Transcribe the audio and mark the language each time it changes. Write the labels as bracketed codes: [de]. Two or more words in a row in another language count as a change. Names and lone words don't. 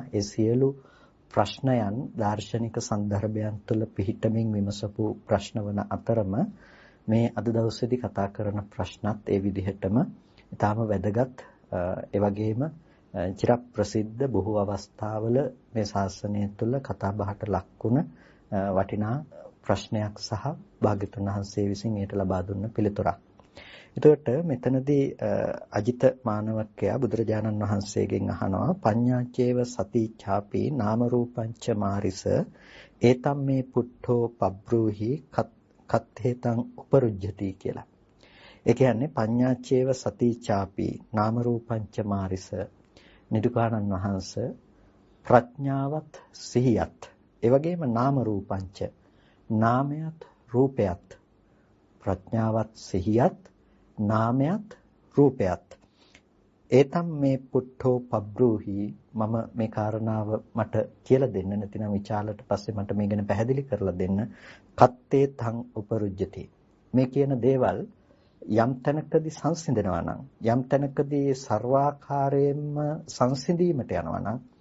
[si] ඒ සියලු ප්‍රශ්නයන් දාර්ශනික සන්දර්භයන් තුළ පිහිටමින් විමසපු ප්‍රශ්න වන අතරම මේ අද දවසේදී කතා කරන ප්‍රශ්නත් ඒ විදිහටම ඊටාම වැදගත් ඒ වගේම චිරප්‍රසිද්ධ බොහෝ අවස්ථාවල මේ ශාසනය තුළ කතා බහට ලක්ුණ වටිනා ප්‍රශ්නයක් සහ භාග්‍යතුන් වහන්සේ විසින් එයට ලබා දුන්න පිළිතුරක්. එතකොට මෙතනදී අජිත මානවකයා බුදුරජාණන් වහන්සේගෙන් අහනවා [pi] පඤ්ඤාචේව සති ඡාපි නාම රූපංච මාරිස ඒතම් මේ පුට්ඨෝ පබ්‍රූහි කත්තේතං උපරුජ්ජති [si] කියලා. ඒ කියන්නේ [pi] පඤ්ඤාචේව සතිචාපි නාම රූපංච මාරිස [si] නිදුකානන් වහන්සේ ප්‍රඥාවත් සිහියත් ඒ වගේම නාම රූපංච නාමයත් රූපයත් ප්‍රඥාවත් සිහියත් නාමයත් රූපයත් [pi] ඒතම් මේ පුට්ඨෝ පබ්‍රූහි [si] මම මේ කාරණාව මට කියලා දෙන්න නැතිනම් විචාලට පස්සේ මට මේ ගැන පැහැදිලි කරලා දෙන්න [pi] කත්තේ තං උපරුජ්ජති [si] මේ කියන දේවල් යම් තැනකදී සංසිඳනවා නම් යම් තැනකදී ਸਰවාකාරයෙන්ම සංසිඳීමට යනවා නම්